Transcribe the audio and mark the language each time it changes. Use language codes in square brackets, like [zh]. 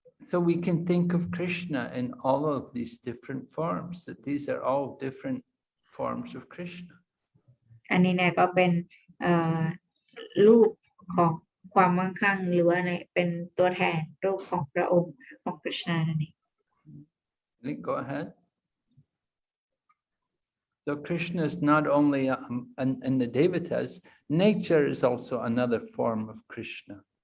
[en] So we can think of Krishna in all of these different forms, that these are all different forms of Krishna. [th] อันนี้เนี่ยก็เป็นรูปของความมั่งคั่งหรือว่าเป็นตัวแทนรูปของพระองค์ของกฤษณานั่นเอง [en] Go ahead. So Krishna is not only in the devatas, nature is also another form of Krishna.